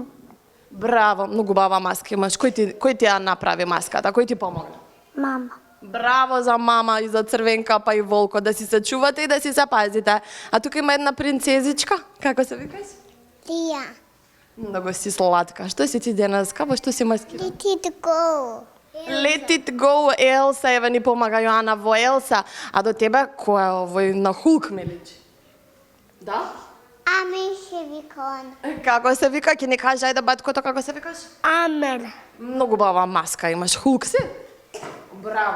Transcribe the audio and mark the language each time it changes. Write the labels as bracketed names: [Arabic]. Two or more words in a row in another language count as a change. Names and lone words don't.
[Macedonian] Браво, многу бава маска имаш. Кој ти ја направи маската? Кој ти помогна? Мама. Браво за мама и за Црвенкапа и волкот, да си се чувате и да си се пазите. А тука има една принцезичка. Како се викаш? Тија. Многу си сладка. Што си ти денеска? Во што си маскирана? [English] Let it go. Let it go, [Macedonian] Елса, еве ни помага Јоана во Елса. А до тебе, кој е овој на Hulk ме личи? Да? Ами се вика он. Како се вика? Ќе ни кажа, ајде баткото, како се викаш? Амер. Многу бава маска имаш. Hulk си? Браво.